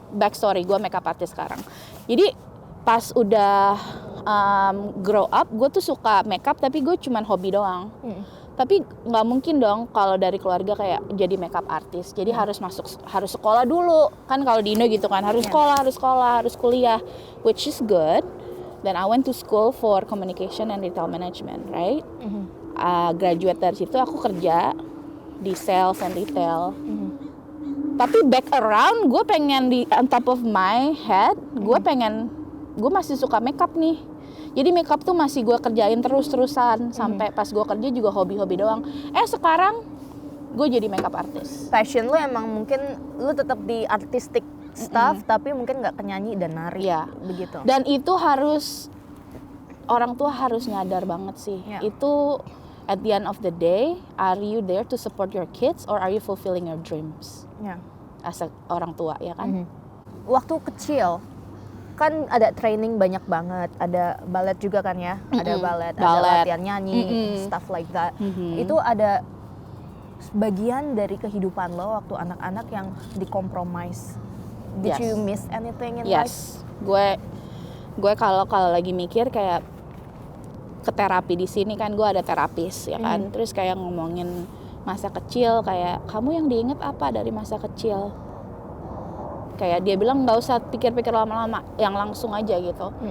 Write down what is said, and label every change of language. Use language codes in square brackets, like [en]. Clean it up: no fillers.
[id] backstory gue makeup artist sekarang. Jadi pas udah [en] grow up, [id] gue tuh suka makeup tapi gue cuman hobi doang. Tapi nggak mungkin dong kalau dari keluarga kayak jadi makeup artist. Jadi harus sekolah dulu. Kan kalau di Indo gitu kan, harus sekolah, harus kuliah, [en] which is good. Then I went to school for communication and retail management, right? [id] Graduate dari situ aku kerja di sales and retail. Tapi back around gue pengen [en] on top of my head, [id] gue masih suka makeup nih. Jadi makeup tuh masih gue kerjain terus-terusan sampai pas gue kerja juga hobi-hobi doang. Sekarang gue jadi makeup artist. Passion lu emang mungkin lu tetap di [en] artistic stuff, [id] tapi mungkin nggak ke nyanyi dan nari, begitu. Dan itu harus orang tua harus nyadar banget sih. [en] Itu at the end of the day, are you there to support your kids or are you fulfilling your dreams? [id] As a orang tua, ya kan? Waktu kecil kan ada training banyak banget, ada ballet juga kan ya, ada ballet, ada latihan nyanyi, [en] stuff like that. [id] Itu ada bagian dari kehidupan lo waktu anak-anak yang dikompromise. [en] Did you miss anything in life? [id] Gue kalau lagi mikir kayak ke terapi di sini kan, gue ada terapis ya kan, terus kayak ngomongin masa kecil, kayak kamu yang diinget apa dari masa kecil? Kayak dia bilang nggak usah pikir-pikir lama-lama, yang langsung aja gitu.